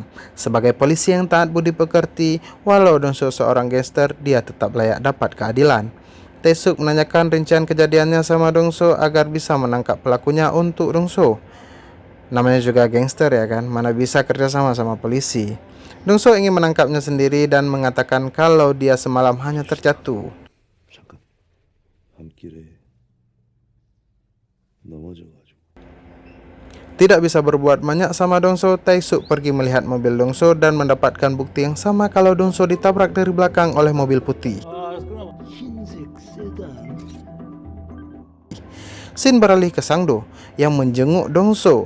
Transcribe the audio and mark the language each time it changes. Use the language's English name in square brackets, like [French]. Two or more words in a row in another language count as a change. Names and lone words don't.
[Indonesian] Sebagai polisi yang taat budi pekerti, walau Dongso seorang gangster, dia tetap layak dapat keadilan. Taesuk menanyakan rincian kejadiannya sama Dongso agar bisa menangkap pelakunya untuk Dongso. Namanya juga gangster ya kan, mana bisa kerja sama polisi. Dongso ingin menangkapnya sendiri dan mengatakan kalau dia semalam hanya terjatuh. [Korean] 잠깐. 밤길에 넘어져가지고. [Indonesian] Tidak bisa berbuat banyak sama Dongso, Taesuk pergi melihat mobil Dongso dan mendapatkan bukti yang sama kalau Dongso ditabrak dari belakang oleh mobil putih. Scene beralih ke Sangdo yang menjenguk Dongso.